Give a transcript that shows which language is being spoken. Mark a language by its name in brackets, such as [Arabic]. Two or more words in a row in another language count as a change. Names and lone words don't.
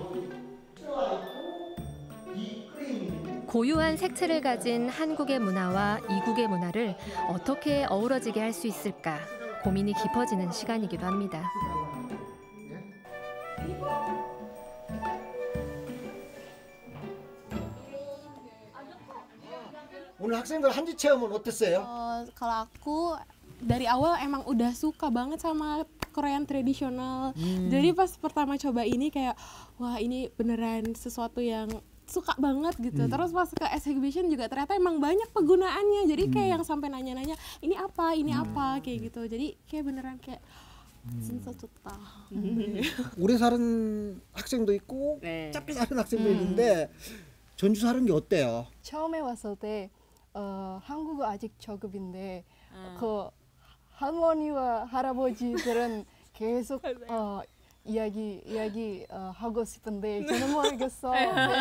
[Korean] 고유한 색채를 가진 한국의 문화와 이국의 문화를 어떻게 어우러지게 할 수 있을까 고민이 깊어지는 시간이기도 합니다. 오늘 학생들 한지 체험은 어땠어요? [Indonesian] Kalau aku dari awal emang udah suka banget sama Korean tradisional. Jadi pas pertama coba ini kayak wah ini beneran sesuatu yang suka banget gitu. Terus pas ke exhibition juga ternyata emang banyak penggunaannya. Jadi kayak yang sampai nanya-nanya ini apa kayak gitu. Jadi kayak beneran kayak [Korean] 진짜 좋다. 오래 사는 학생도 있고 짧게 사는 학생도 있는데 전주 사는 게 어때요? 처음에 왔을 때 한국어 아직 저급인데 그 할머니와 할아버지들은 계속 이야기 하고 싶은데 저는 모르겠어요.